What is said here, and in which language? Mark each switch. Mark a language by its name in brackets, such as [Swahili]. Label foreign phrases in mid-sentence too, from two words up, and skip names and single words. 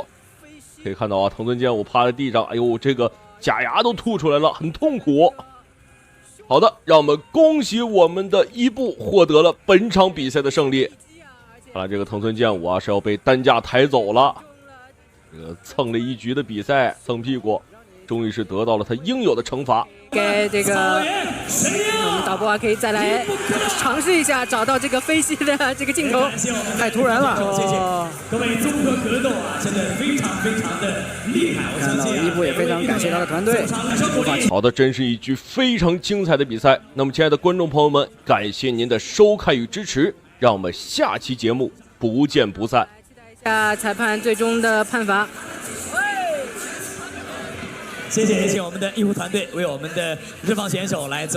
[Chinese] 可以看到啊，藤村健武趴在地上，哎呦，這個假牙都吐出來了，很痛苦。好的，讓我們恭喜我們的伊布獲得了本場比賽的勝利。看來這個藤村健武啊是要被擔架抬走了。這個蹭了一局的比賽，蹭屁股，終於是得到了他應有的懲罰。給這個我們導播啊可以再來嘗試一下找到這個飛膝的這個鏡頭，太突然了。謝謝各位綜合格鬥啊，真的非常非常的厲害。我相信伊布也非常感謝他的團隊。好的，真是一局非常精彩的比赛。那麼，親愛的觀眾朋友們，感謝您的收看與支持，讓我們下期節目不見不散。下裁判最終的判罰。謝謝，請我們的醫護團隊為我們的日方選手來做。